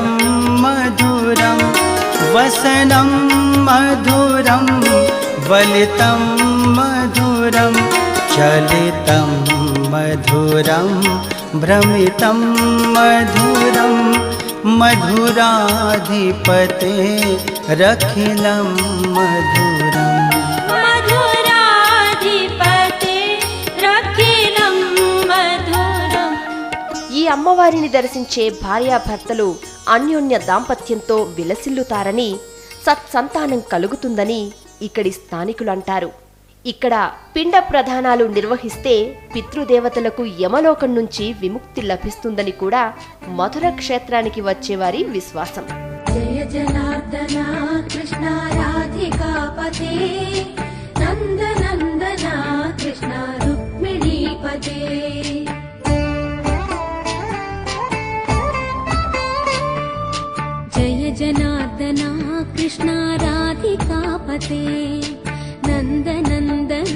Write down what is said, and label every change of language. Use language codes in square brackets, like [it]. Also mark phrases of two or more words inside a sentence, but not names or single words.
[sa] मधुरं वसनं मधुरं वलितं मधुरं चलितं मधुरं भ्रमितं मधुरं मधुराधिपते रखिलं मधुरम् मधुराधिपते रखिलं मधुरम् [te] ఈ అమ్మవారిని దర్శించే భార్యాభర్తలు అన్యోన్య దాంపత్యంతో విలసిల్లుతారని, సత్సంతానం కలుగుతుందని ఇక్కడి స్థానికులు అంటారు. ఇక్కడ పిండ ప్రధానాలు నిర్వహిస్తే పితృదేవతలకు యమలోకం నుంచి విముక్తి లభిస్తుందని కూడా మధుర క్షేత్రానికి వచ్చేవారి విశ్వాసం. [sa] जय जनार्दना कृष्ण राधिकापते नन्दनन्दना कृष्ण रुक्मिणीपते जय जनार्दना कृष्ण राधिकापते नन्दनन्दना